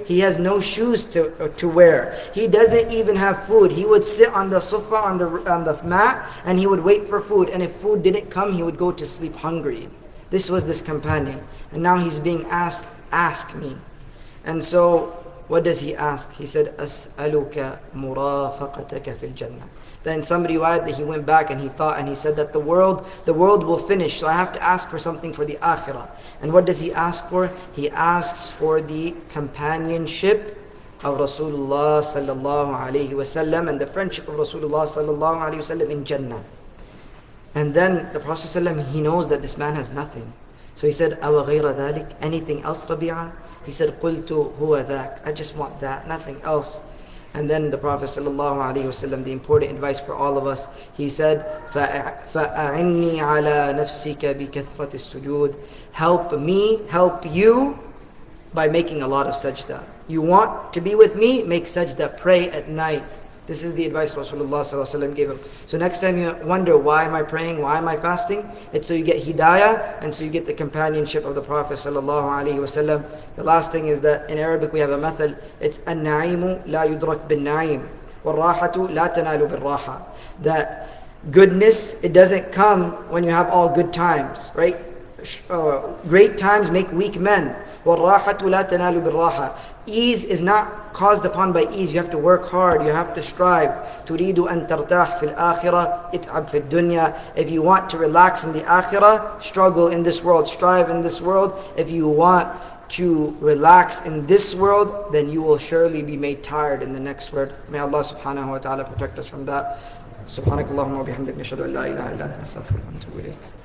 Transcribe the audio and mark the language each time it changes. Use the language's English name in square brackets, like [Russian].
[English] He has no shoes to wear. He doesn't even have food. He would sit on the sofa, on the mat, and he would wait for food. And if food didn't come, he would go to sleep hungry. This was this companion. And now he's being asked, ask me. And so, what does he ask? He said, [Arabic] أسألك مرافقتك في الجنة. [English] Then somebody riwayat that he went back and he thought and he said that the world will finish, so I have to ask for something for the akhirah. And what does he ask for? He asks for the companionship of Rasulullah sallallahu alaihi wasallam and the friendship of Rasulullah sallallahu alaihi wasallam in Jannah. And then the Prophet sallallahu he knows that this man has nothing. So he said, [Arabic] أَوَ غَيْرَ ذَلِكَ? [English] Anything else, Rabi'a? He said, [Arabic] قُلْتُ هُوَ ذَاكَ. [English] I just want that, nothing else. And then the Prophet ﷺ, the important advice for all of us, he said, [Arabic] فَأَعِنِّي عَلَى نَفْسِكَ بِكَثْرَةِ السُّجُودِ. [English] Help me, help you by making a lot of sajda. You want to be with me? Make sajda, pray at night. This is the advice Rasulullah ﷺ gave him. So next time you wonder, why am I praying? Why am I fasting? It's so you get hidayah and so you get the companionship of the Prophet ﷺ. The last thing is that in Arabic we have a method. [Arabic] It's النعيم لا يدرك بالنعيم والراحة لا تنال بالراحة. [English] That goodness, it doesn't come when you have all good times, right? Great times make weak men. [Arabic] وَالرَّاحَةُ لَا تَنَالُ بِالرَّاحَةِ. [English] Ease is not caused upon by ease. You have to work hard. You have to strive. [Arabic] تُرِيدُ أَن تَرْتَاحْ فِي الْآخِرَةِ اتْعَبْ فِي الدُّنْيا. [English] If you want to relax in the akhirah, struggle in this world, strive in this world. If you want to relax in this world, then you will surely be made tired in the next world. May Allah subhanahu wa ta'ala protect us from that. [Arabic] سبحانك اللهم وبحمدك نشهد أن لا إله إلا أنت نستغفرك ونتوب إليك.